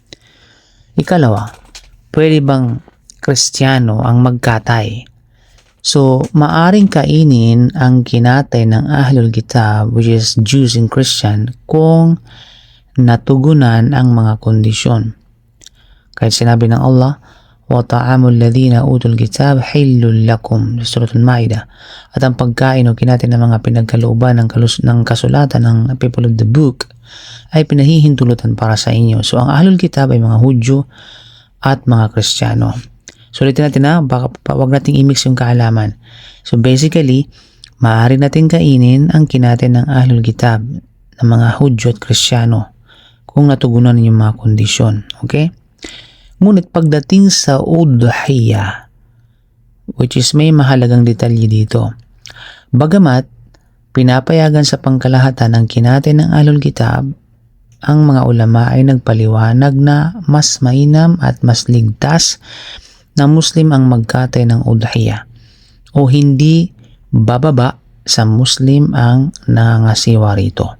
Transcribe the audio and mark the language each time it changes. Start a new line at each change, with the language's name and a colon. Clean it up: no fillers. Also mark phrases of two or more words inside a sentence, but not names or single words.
Filipino: Ikalawa, pwede bang Kristiyano ang magkatay? So, maaring kainin ang kinatay ng
Arabic: أهل الكتاب,
English: which is Jews and Christian,
Filipino: kung natugunan ang mga kondisyon. Kahit sinabi ng Allah,
Arabic: وَطَعَامُ الَّذِينَ أُوتُوا الْكِتَابَ حِلٌّ لَكُمْ
Filipino: sa Surah Al-Ma'idah. At ang pagkain o kinatay ng mga pinagkalooban ng kasulatan ng
English: people of the book
Filipino: ay pinahihintulutan para sa inyo. So, ang
Arabic: أهل الكتاب
Filipino: ay mga Hudyo at mga Kristiyano. So, ulitin natin na, wag nating i-mix yung kaalaman. So, basically, maaari natin kainin ang kinatay ng
Arabic: أهل الكتاب
Filipino: ng mga Hudyo at Kristiyano kung natugunan yung mga kondisyon. Okay? Ngunit pagdating sa udhiyah,
English: which is
Filipino: may mahalagang detalye dito, bagamat pinapayagan sa pangkalahatan ng kinatay ng
Arabic: أهل الكتاب,
Filipino: ang mga ulama ay nagpaliwanag na mas mainam at mas ligtas na Muslim ang magkatay ng udhiyah o hindi bababa sa Muslim ang nangasiwa rito.